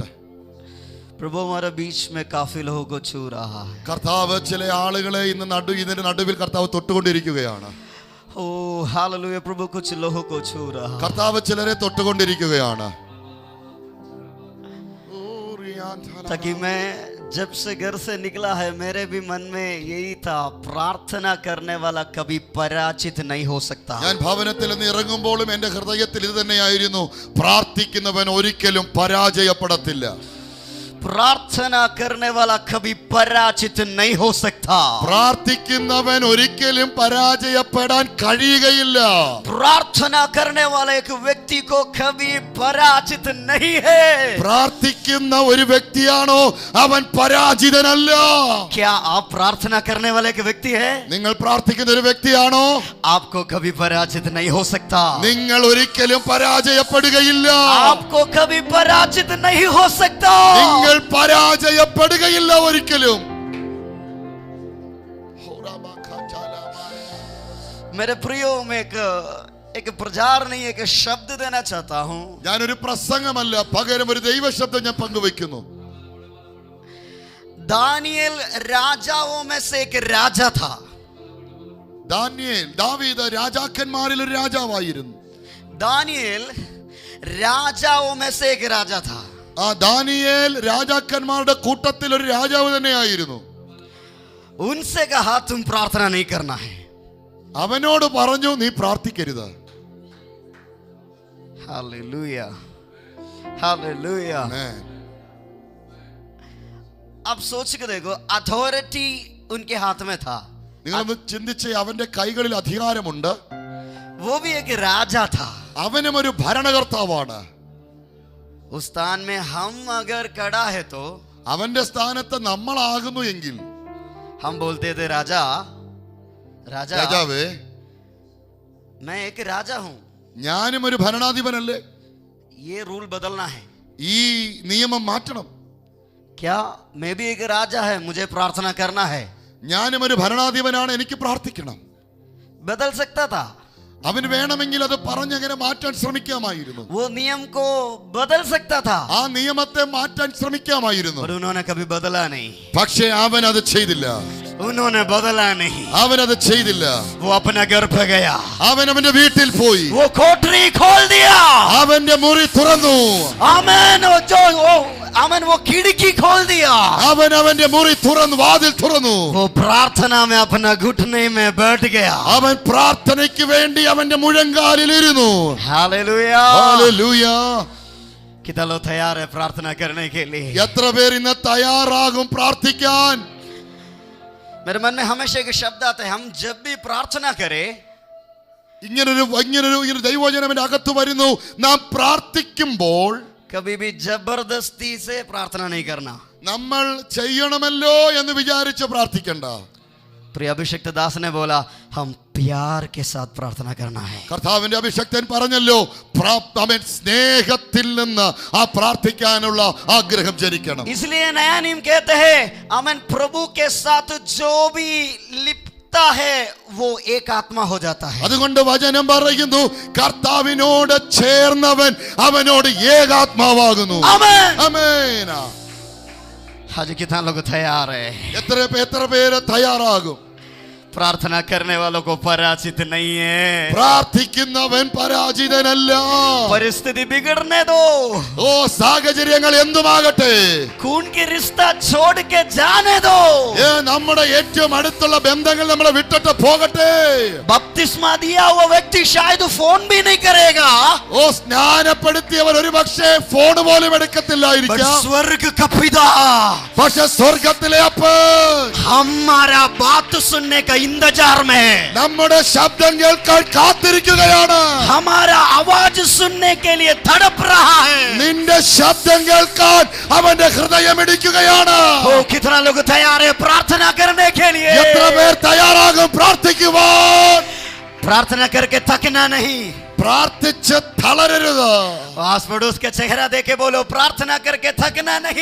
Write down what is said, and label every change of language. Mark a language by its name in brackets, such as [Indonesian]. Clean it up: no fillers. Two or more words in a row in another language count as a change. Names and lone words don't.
[Hindi] प्रभु हमारे बीच में काफी लोगों को छू रहा है. [Malayalam] കർത്താവ് ചില ആളുകളെ ഇതിന്റെ നടുവിൽ കർത്താവ് തൊട്ടുകൊണ്ടിരിക്കുകയാണ്. [Hindi] ओ हालेलुया. प्रभु कुछ लोगों को छू रहा है. [Malayalam] കർത്താവ് ചിലരെ തൊട്ടുകൊണ്ടിരിക്കുകയാണ്. [Hindi] ताकि मैं जब से घर से निकला है मेरे भी मन में यही था, प्रार्थना करने वाला कभी पराजित नहीं हो सकता. [Malayalam] ഞാൻ ഭവനത്തിൽ നിന്ന് ഇറങ്ങുമ്പോഴും എൻ്റെ ഹൃദയത്തിൽ ഇത് തന്നെയായിരുന്നു, പ്രാർത്ഥിക്കുന്നവൻ ഒരിക്കലും പരാജയപ്പെടത്തില്ല. [Hindi] प्रार्थना करने वाला कभी पराजित नहीं हो सकता. [Malayalam] പ്രാർത്ഥിക്കുന്നവൻ ഒരിക്കലും പരാജയപ്പെടാൻ കഴിയുകയില്ല. [Hindi] प्रार्थना करने वाले एक व्यक्ति को कभी पराजित नहीं है. [Malayalam] പ്രാർത്ഥിക്കുന്ന ഒരു വ്യക്തിയാണോ അവൻ പരാജിതനല്ല. [Hindi] क्या आप प्रार्थना करने वाले एक व्यक्ति है? [Malayalam] നിങ്ങൾ പ്രാർത്ഥിക്കുന്ന ഒരു വ്യക്തിയാണോ [Hindi] आपको कभी पराजित नहीं हो सकता. [Malayalam] നിങ്ങൾ ഒരിക്കലും പരാജയപ്പെടുകയില്ല. [Hindi] आपको कभी पराजित नहीं हो सकता. [Malayalam] നിങ്ങൾ പരാജയപ്പെടുകയില്ല ഒരിക്കലും. [Hindi] मेरे प्रियो में एक प्रचार नहीं, एक शब्द देना चाहता हूं. [Malayalam] ഞാനൊരു പ്രസംഗമല്ല, പകരം ഒരു ദൈവശബ്ദം ഞാൻ പങ്കുവെക്കുന്നു. [Hindi] दानियेल राजाओं में से एक राजा था. [Malayalam] ദാവീദ് രാജാക്കന്മാരിൽ ഒരു രാജാവായിരുന്നു. [Hindi] दानियेल राजाओं में से एक राजा था. [Malayalam] ആ ദാനിയേൽ രാജാക്കന്മാരുടെ കൂട്ടത്തിൽ ഒരു രാജാവ് തന്നെയായിരുന്നു. [Hindi] उनसे कहा तुम प्रार्थना नहीं करना है. [Malayalam] അവനോട് പറഞ്ഞു നീ പ്രാർത്ഥിക്കരുത്. [Hindi] हालेलुया हालेलुया. अब सोच के देखो, अथॉरिटी उनके हाथ में था. [Malayalam] നിങ്ങളൊന്ന് ചിന്തിച്ച്, അവന്റെ കൈകളിൽ അധികാരമുണ്ട്. [Hindi] वो भी एक राजा था. [Malayalam] അവനും ഒരു ഭരണകർത്താവാണ്. [Hindi] उस स्थान में हम अगर खड़ा है तो [Malayalam] അവന്റെ സ്ഥാനത്ത് നമ്മളാകുന്നു എങ്കിൽ [Hindi] हम बोलते थे राजा राजा [Malayalam] രാജാവേ [Hindi] मैं एक राजा हूं. [Malayalam] ഞാനും ഒരു ഭരണാധിപനല്ലേ. [Hindi] ये रूल बदलना है. [Malayalam] ഈ നിയമം മാറ്റണം. [Hindi] क्या मैं भी एक राजा है, मुझे प्रार्थना करना है? [Malayalam] ഞാനും ഒരു ഭരണാധിപനാണ്, എനിക്ക് പ്രാർത്ഥിക്കണം. [Hindi] बदल सकता था, [Malayalam] അവന് വേണമെങ്കിൽ അത് പറഞ്ഞങ്ങനെ മാറ്റാൻ ശ്രമിക്കാമായിരുന്നു. [Hindi] वो नियम को बदल सकता था, [Malayalam] ആ നിയമത്തെ മാറ്റാൻ ശ്രമിക്കാമായിരുന്നു. [Hindi] पर उन्होंने कभी बदला नहीं. [Malayalam] പക്ഷേ അവൻ അത് ചെയ്തില്ല. [Hindi] उन्होंने बदला नहीं. [Malayalam] അവൻ അത് ചെയ്തില്ല. [Hindi] वो अपना घर पे गया, [Malayalam] അവൻ അവന്റെ വീട്ടിൽ പോയി, [Hindi] वो कोठरी खोल दिया. [Malayalam] അവന്റെ മുറി തുറന്നു. [Hindi] आमेन. आमेन. वो खिड़की खोल दिया. [Malayalam] അവൻ അവന്റെ മുറി തുറന്നു, വാതിൽ തുറന്നു. [Hindi] वो प्रार्थना में अपना घुटने में बैठ गया. [Malayalam] അവൻ പ്രാർത്ഥനയ്ക്ക് വേണ്ടി അവന്റെ മുഴങ്കാലിൽ ഇരുന്നു. [Hindi] हालेलुया. [Malayalam] ഹല്ലേലൂയ. [Hindi] कितना लोग तैयार है प्रार्थना करने के लिए? [Malayalam] എത്ര പേർ ഇന്ന് തയ്യാറാകും പ്രാർത്ഥിക്കാൻ? [Hindi] मेरे मन में हमेशा एक शब्द आता है, हम जब भी प्रार्थना करें, [Malayalam] ഇങ്ങനൊരു ദൈവവചനം എൻ്റെ അകത്ത് വരുന്നു. നാം പ്രാർത്ഥിക്കുമ്പോൾ [Hindi] कभी भी जबरदस्ती से प्रार्थना नहीं करना. [Malayalam] നമ്മൾ ചെയ്യണമല്ലോ എന്ന് വിചാരിച്ച് പ്രാർത്ഥിക്കണ്ട. [Hindi] प्रिय अभिषक्त दास ने बोला, हम प्यार के साथ प्रार्थना करना है. [Malayalam] കർത്താവിന്റെ അഭിഷക്തൻ പറഞ്ഞല്ലോ, അവൻ സ്നേഹത്തിൽ നിന്ന് ആ പ്രാർത്ഥിക്കാനുള്ള ആഗ്രഹം ജനിക്കണം. [Hindi] इसलिए नया नियम कहते हैं, अमन प्रभु के साथ जो भी लिपता है वो एक आत्मा हो जाता है. [Malayalam] അതുകൊണ്ട് വചനം പറയുന്നു, കർത്താവിനോട് ചേർന്നവൻ അവനോട് ഏകാത്മാവാകുന്നു. [Hindi] आमेन. [Malayalam] ആമേൻ. [Hindi] आज कितना लोग तैयार है? [Malayalam] എത്ര പേര് തയ്യാറാകും? [Hindi] प्रार्थना करने वालों को पराजित नहीं है. [Malayalam] പ്രാർത്ഥിക്കുന്നവൻ പരാജിതനല്ല. [Hindi] परिस्थिति बिगड़ने दो, [Malayalam] ഓ സാഹചര്യങ്ങൾ എന്തുമാകട്ടെ, [Hindi] खून की रिश्ता छोड़ के जाने दो. [Malayalam] നമ്മുടെ ഏറ്റവും അടുത്തുള്ള ബന്ധങ്ങൾ നമ്മളെ വിട്ടിട്ട് പോകട്ടെ. [Hindi] बपतिस्मा दिया हुआ व्यक्ति शायद फोन भी नहीं करेगा, [Malayalam] ഓ സ്നാനപ്പെടുത്തിയവർ ഒരു പക്ഷേ ഫോൺ പോലും എടുക്കത്തില്ലായിരിക്കാം. [Hindi] स्वर्ग का पिता [Malayalam] പക്ഷെ സ്വർഗത്തിലെ അപ്പൻ [Hindi] हमारा बात सुनने का इंतजार में, [Malayalam] നമ്മുടെ ശബ്ദം കേൾക്കാൻ കാത്തിരിക്കുകയാണ്. [Hindi] हमारा आवाज सुनने के लिए तड़प रहा है. [Malayalam] നിന്റെ ശബ്ദം കേൾക്കാൻ അവന്റെ ഹൃദയം ഇടിക്കുകയാണ്. [Hindi] ओ कितना लोग तैयार है प्रार्थना करने के लिए? [Malayalam] എത്ര പേർ തയ്യാറാകും പ്രാർത്ഥിക്കുവാൻ? [Hindi] प्रार्थना करके थकना नहीं. [Malayalam] പ്രാർത്ഥിച്ച് തളരരുത്. [Hindi] आस पड़ोस के चेहरा देखे बोलो, प्रार्थना करके थकना नहीं.